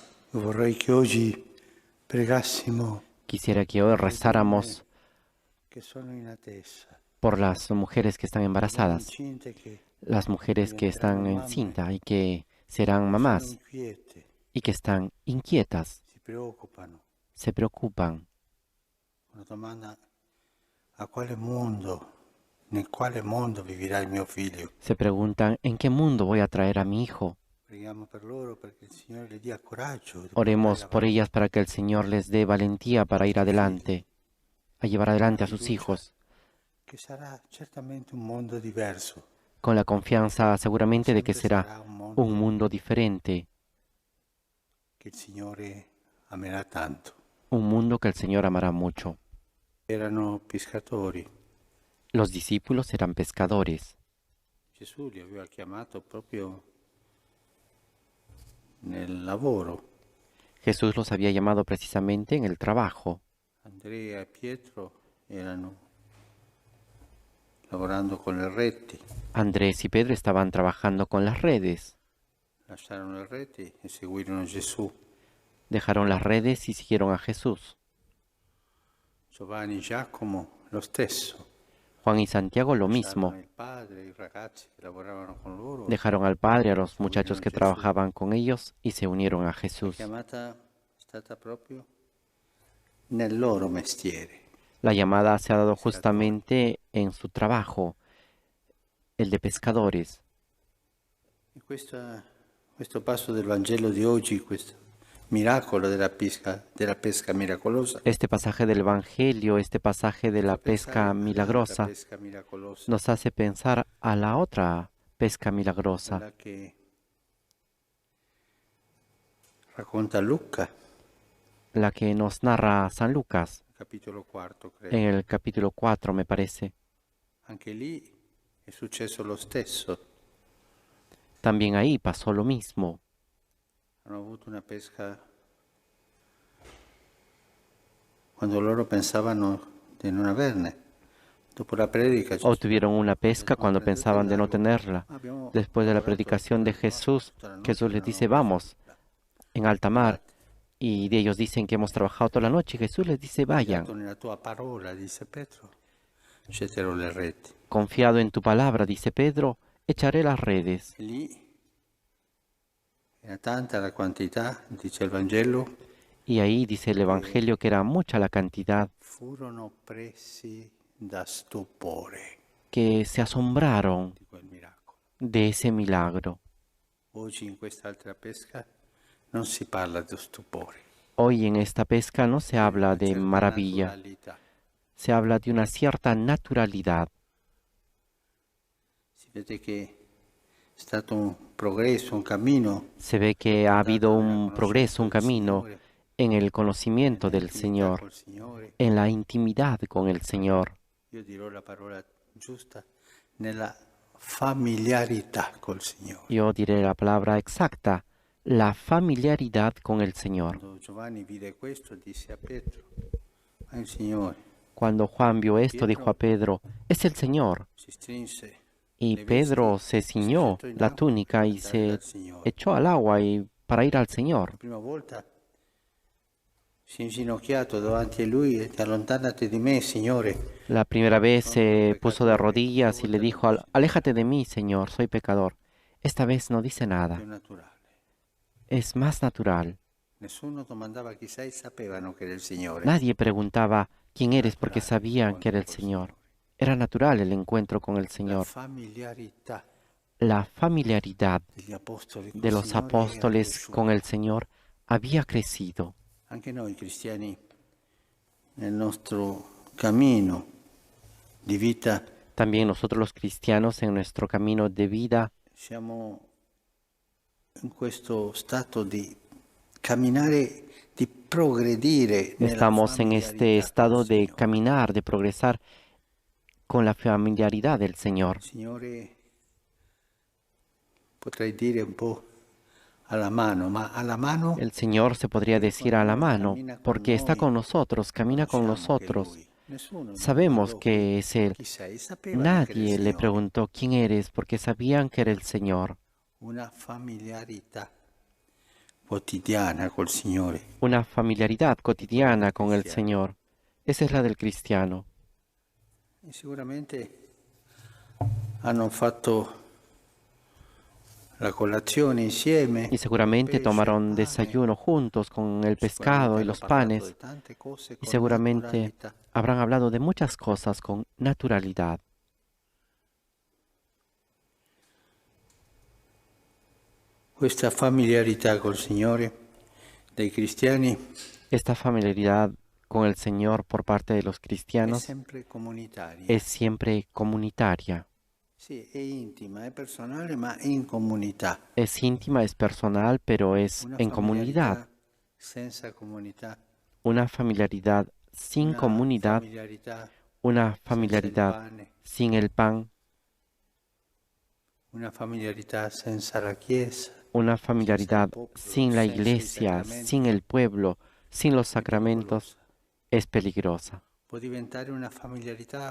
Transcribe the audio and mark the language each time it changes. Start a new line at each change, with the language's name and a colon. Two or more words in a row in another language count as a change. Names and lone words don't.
Italian: Vorrei che oggi pregassimo
Spanish: Quisiera que hoy
Italian: per le donne
Spanish: rezáramos
Italian: che sono in attesa,
Spanish: por las mujeres que están
Italian: le donne
Spanish: embarazadas,
Italian: incinte che
Spanish: las mujeres que
Italian: diventeranno
Spanish: están
Italian: mamme,
Spanish: encinta y que serán
Italian: che sono
Spanish: mamás
Italian: inquiete,
Spanish: y que están inquietas,
Italian: si preoccupano.
Spanish: se preocupan,
Italian: Una domanda: a quale mondo, nel quale mondo vivirà il mio figlio?
Spanish: se preguntan ¿en qué mundo voy a traer a mi hijo?
Italian: Preghiamo per loro perché il Signore le dia coraggio di portare
Spanish: Oremos por
Italian: avanti
Spanish: ellas para que el Señor les dé valentía
Italian: i
Spanish: para ir
Italian: suoi figli,
Spanish: adelante, a llevar
Italian: con la
Spanish: adelante a sus
Italian: fiducia
Spanish: hijos,
Italian: che sarà certamente un mondo diverso,
Spanish: con la confianza
Italian: ma
Spanish: seguramente de que
Italian: sempre
Spanish: será
Italian: sarà un
Spanish: un
Italian: mondo
Spanish: mundo diferente,
Italian: che il Signore amerà tanto.
Spanish: un mundo que el Señor amará mucho.
Italian: Erano pescatori.
Spanish: Los discípulos eran pescadores.
Italian: Gesù li aveva chiamato proprio nel lavoro.
Spanish: Jesús los había llamado precisamente en el trabajo.
Italian: Andrea e Pietro erano lavorando con le reti,
Spanish: Andrés y Pedro estaban trabajando con las redes.
Italian: lasciarono le reti e seguirono Gesù.
Spanish: Dejaron las redes y siguieron a Jesús.
Italian: Giovanni e Giacomo lo stesso.
Spanish: Juan y Santiago lo
Italian: Lasciarono
Spanish: mismo.
Italian: il padre, i ragazzi che lavoravano con loro,
Spanish: Dejaron al padre, a los muchachos
Italian: seguirono
Spanish: que
Italian: Gesù.
Spanish: trabajaban con ellos y se unieron a
Italian: La
Spanish: Jesús.
Italian: chiamata è stata proprio nel loro mestiere,
Spanish: La llamada se ha dado
Italian: pescatori.
Spanish: justamente en su trabajo, el de pescadores.
Italian: E questo passo del Vangelo di oggi, questo miracolo della pesca miracolosa,
Spanish: Este pasaje del Evangelio, este pasaje de
Italian: ci
Spanish: la
Italian: fa pensare
Spanish: pesca
Italian: all'altra
Spanish: milagrosa,
Italian: pesca miracolosa,
Spanish: nos hace pensar a la otra pesca milagrosa,
Italian: quella che racconta Luca,
Spanish: la que nos narra San Lucas,
Italian: capitolo 4,
Spanish: en
Italian: credo.
Spanish: el capítulo 4, me parece.
Italian: Anche lì è successo lo stesso.
Spanish: También ahí pasó lo mismo.
Italian: Hanno avuto una pesca quando loro pensavano di non averne. Dopo la predica Gesù
Spanish: Obtuvieron una
Italian: dice:
Spanish: pesca
Italian: no,
Spanish: cuando
Italian: prendete
Spanish: pensaban de no
Italian: largo.
Spanish: tenerla.
Italian: Abbiamo
Spanish: Después de la
Italian: lavorato tutta
Spanish: predicación de Jesús,
Italian: tutta la notte,
Spanish: Jesús les
Italian: non
Spanish: dice,
Italian: abbiamo preso
Spanish: vamos,
Italian: nulla.
Spanish: en alta mar.
Italian: Andate.
Spanish: Y de ellos dicen que hemos trabajado toda la noche. Y Jesús les dice, vayan,
Italian: Confiato nella tua parola, dice Pietro, getterò le reti.
Spanish: confiado en tu palabra, dice Pedro, echaré las redes.
Italian: E lì era tanta la quantità, dice il Vangelo,
Spanish: Y ahí dice el
Italian: che
Spanish: Evangelio que era mucha la cantidad,
Italian: furono presi da stupore
Spanish: que se asombraron
Italian: di quel miracolo.
Spanish: de ese milagro.
Italian: Oggi in quest'altra pesca non si parla di stupore,
Spanish: Hoy en esta pesca no se
Italian: di
Spanish: habla
Italian: una
Spanish: de
Italian: certa
Spanish: maravilla,
Italian: naturalità.
Spanish: se habla de una cierta naturalidad.
Italian: Si vede che è stato un progresso, un cammino
Spanish: Se ve que ha habido
Italian: andato nella
Spanish: un progreso,
Italian: conoscenza
Spanish: un
Italian: del
Spanish: camino
Italian: Signore,
Spanish: en el conocimiento del
Italian: nell'intimità
Spanish: Señor,
Italian: col Signore.
Spanish: en la intimidad con el Señor.
Italian: Io dirò la parola giusta, nella familiarità col Signore.
Spanish: Yo diré la palabra exacta, la familiaridad con el Señor.
Italian: Quando Giovanni vide questo, disse a Pietro: ma il Signore.
Spanish: Cuando Juan vio esto, dijo a
Italian: Pietro
Spanish: Pedro, es el Señor.
Italian: si strinse
Spanish: Y
Italian: le vesti
Spanish: Pedro se
Italian: e si
Spanish: ciñó
Italian: gettò in
Spanish: la
Italian: acqua
Spanish: túnica
Italian: per
Spanish: y
Italian: andare
Spanish: se
Italian: dal Signore.
Spanish: echó al agua y para ir al Señor.
Italian: La prima volta si è inginocchiato davanti a lui e ti allontanati di me, Signore.
Spanish: La primera vez
Italian: Sono un
Spanish: se puso de
Italian: peccatore. La
Spanish: rodillas y le
Italian: volta
Spanish: dijo,
Italian: dopo si
Spanish: Aléjate de mí, Señor, soy pecador. Esta vez no dice
Italian: più
Spanish: nada,
Italian: naturale.
Spanish: es más natural.
Italian: Nessuno domandava chi sei, sapevano che era il Signore.
Spanish: Nadie preguntaba quién eres porque
Italian: Naturale
Spanish: sabían que era el
Italian: l'incontro col
Spanish: Señor.
Italian: Signore.
Spanish: Era natural el encuentro con el
Italian: La
Spanish: Señor.
Italian: familiarità
Spanish: La familiaridad
Italian: degli apostoli
Spanish: de
Italian: col
Spanish: los
Italian: Signore era
Spanish: apóstoles con
Italian: cresciuta.
Spanish: el Señor había crecido.
Italian: Anche noi cristiani nel nostro cammino di vita
Spanish: También nosotros los cristianos en nuestro camino de vida
Italian: siamo in questo stato di camminare, di progredire nella
Spanish: estamos en este
Italian: familiarità col
Spanish: estado de
Italian: Signore.
Spanish: caminar, de progresar con la familiaridad del Señor.
Italian: Il Signore, potrei dire un po' alla mano, ma alla mano
Spanish: El Señor se podría
Italian: perché
Spanish: decir
Italian: quando
Spanish: a la
Italian: noi
Spanish: mano,
Italian: cammina con
Spanish: porque está
Italian: noi
Spanish: con nosotros, camina con
Italian: conosciamo che è
Spanish: nosotros.
Italian: Lui. Nessuno gli
Spanish: Sabemos
Italian: domandò
Spanish: que es Él.
Italian: chi sei, sapevano che era il
Spanish: Nadie le
Italian: Signore.
Spanish: preguntó quién eres porque sabían que era el Señor.
Italian: Una familiarità. quotidiana col Signore.
Spanish: una familiaridad cotidiana con el
Italian: cristiano.
Spanish: Señor. Esa es la del cristiano.
Italian: E sicuramente hanno fatto la colazione insieme,
Spanish: Y
Italian: il
Spanish: seguramente
Italian: pesce, il
Spanish: tomaron
Italian: pane.
Spanish: desayuno juntos con el pescado
Italian: Sicuramente
Spanish: y
Italian: hanno
Spanish: los
Italian: parlato
Spanish: panes.
Italian: di tante cose
Spanish: Y
Italian: con
Spanish: seguramente
Italian: naturalità.
Spanish: habrán hablado de muchas cosas con naturalidad.
Italian: Questa familiarità col Signore dei cristiani
Spanish: Esta familiaridad con el Señor por parte de los
Italian: è
Spanish: cristianos
Italian: sempre comunitaria.
Spanish: es siempre comunitaria.
Italian: Sì, è intima, è personale, ma è in comunità.
Spanish: Es íntima, es personal, pero es
Italian: Una
Spanish: en comunidad.
Italian: familiarità senza comunità,
Spanish: Una familiaridad sin
Italian: una
Spanish: comunidad,
Italian: familiarità
Spanish: una
Italian: senza il
Spanish: familiaridad
Italian: pane,
Spanish: sin el pan,
Italian: una familiarità senza la Chiesa,
Spanish: una
Italian: senza il
Spanish: familiaridad
Italian: popolo,
Spanish: sin la
Italian: senza i
Spanish: iglesia,
Italian: sacramenti,
Spanish: sin el pueblo, sin los
Italian: è
Spanish: sacramentos,
Italian: pericolosa.
Spanish: es peligrosa.
Italian: Può diventare una familiarità,